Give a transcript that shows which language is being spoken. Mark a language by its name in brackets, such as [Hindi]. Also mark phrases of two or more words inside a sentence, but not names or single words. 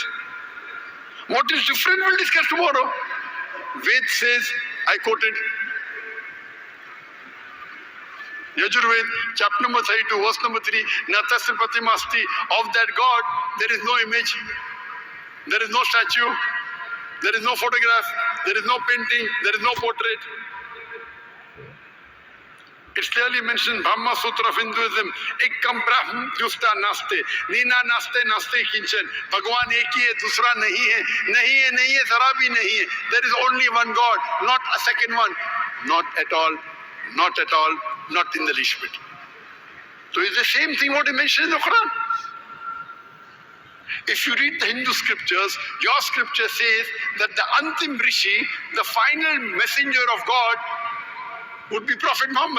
[English] What is different, we'll discuss tomorrow. Ved says, I quoted, Yajurved, chapter number 32, verse number 3, [Sanskrit] नतस्य प्रतिमास्ति, [English] of that God, there is no image, there is no statue, there is no photograph, there is no painting, there is no portrait. It's clearly mentioned, Brahma Sutra of Hinduism, [Sanskrit] एकम् ब्रह्म द्वितीय नास्ति, नेह नास्ति नास्ति किंचन, [Hindi] भगवान एक ही है, दूसरा नहीं है, नहीं है, ज़रा भी नहीं है. [English] There is only one God, not a second one. Not at all, not at all, not in the least bit. So it's the same thing what he mentioned in the Quran. If you read the Hindu scriptures, your scripture says that the [Hindi] Antim Rishi, [English] the final messenger of God, would be Prophet Muhammad.